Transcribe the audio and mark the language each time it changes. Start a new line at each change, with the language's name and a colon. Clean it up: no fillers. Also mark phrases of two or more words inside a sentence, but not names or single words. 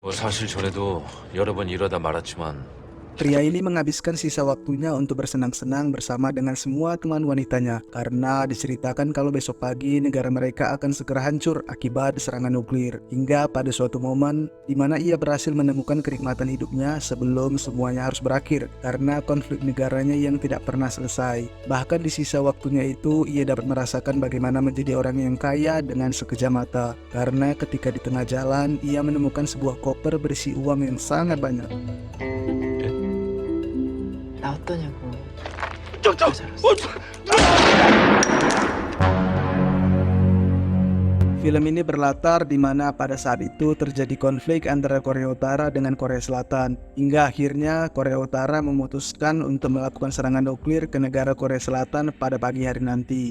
Korean: 사실 전에도 여러 번 이러다 말았지만
Indonesian: Pria ini menghabiskan sisa waktunya untuk bersenang-senang bersama dengan semua teman wanitanya karena diceritakan kalau besok pagi negara mereka akan segera hancur akibat serangan nuklir. Hingga pada suatu momen di mana ia berhasil menemukan kenikmatan hidupnya sebelum semuanya harus berakhir karena konflik negaranya yang tidak pernah selesai. Bahkan di sisa waktunya itu ia dapat merasakan bagaimana menjadi orang yang kaya dengan sekejap mata karena ketika di tengah jalan ia menemukan sebuah koper berisi uang yang sangat banyak.
Korean: 나 어떠냐고.
Indonesian: Film ini berlatar di mana pada saat itu terjadi konflik antara Korea Utara dengan Korea Selatan, hingga akhirnya Korea Utara memutuskan untuk melakukan serangan nuklir ke negara Korea Selatan pada pagi hari nanti.